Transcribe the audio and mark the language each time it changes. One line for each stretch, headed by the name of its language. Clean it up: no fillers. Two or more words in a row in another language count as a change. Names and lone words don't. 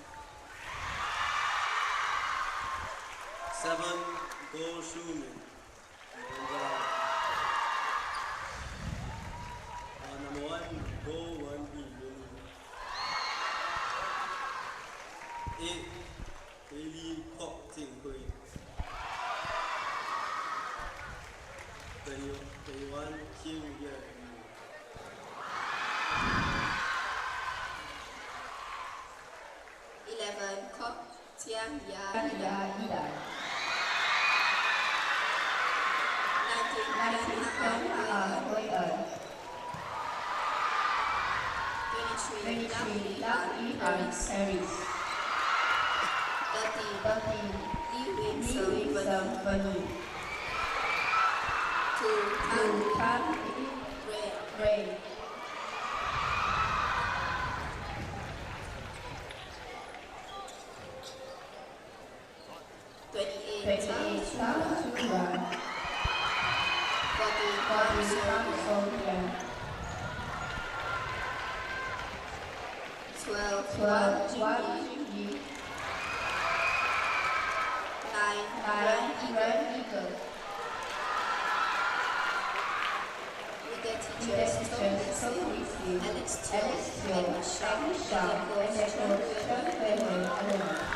English: 7, Go Shumin. Number 1, Go Wen Yiyun. 8, Haley Kok Jinghui. 21, Kim Ye Yu. 11, Kok Tian Ya. 19, Han Hui En. 23, Lau Yi Paris. 30, Li Wing Sung Venu. 2, Tan Ray. 28, Tang Chuan. 40, Fang Song. 12, Wang Junyi. 9, Ren Eagle. With their teachers, Alex Teo, and Michelle, and their coach, Chong Fu.